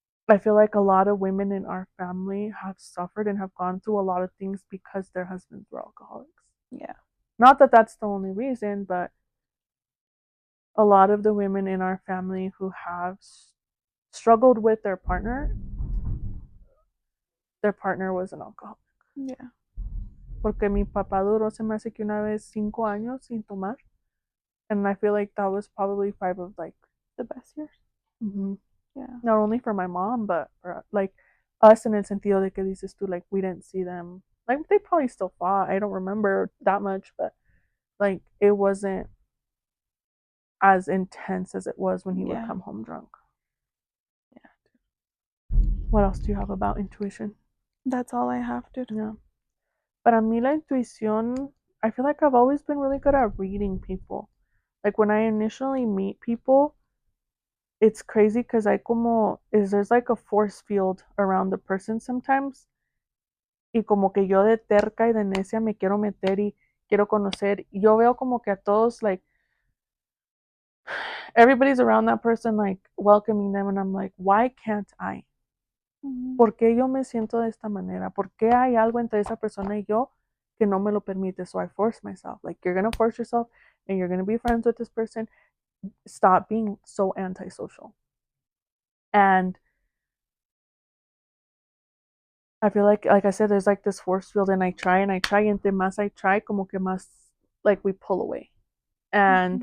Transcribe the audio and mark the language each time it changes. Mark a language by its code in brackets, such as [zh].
[en] I feel like a lot of women in our family have suffered and have gone through a lot of things because their husbands were alcoholics. Yeah. Not that that's the only reason, but a lot of the women in our family who have struggled with their partner was an alcoholic. Yeah. [es] Porque mi papá duró, se me hace que una vez 5 años sin tomar. [en] And I feel like that was probably five of like, The best years. mm-hmm, Yeah. not only for my mom, but for like us in [es] el sentido de que dices tú, [en] like, we didn't see them. Like, they probably still fought. I don't remember that much, but like, it wasn't as intense as it was when he would Yeah. come home drunk. Yeah. What else do you have about intuition? That's all I have to. Yeah. [es] Para mí la intuición, [en] I feel like I've always been really good at reading people. Like when I initially meet people, it's crazy because there's like a force field around the person sometimes. [es] Y como que yo de terca y de necia me quiero meter y quiero conocer. Y yo veo como que a todos, like, [en] everybody's around that person, like, welcoming them. And I'm like, why can't I? Mhm. [es] ¿Por qué yo me siento de esta manera? ¿Por qué hay algo entre esa persona y yo que no me lo permite? [en] So I force myself. Like, you're going to force yourself and you're going to be friends with this person. Stop being so antisocial. And I feel like I said, there's like this force field, and I try and I try, and [es] entre más [en] I try, [es] como que más [en] like we pull away. And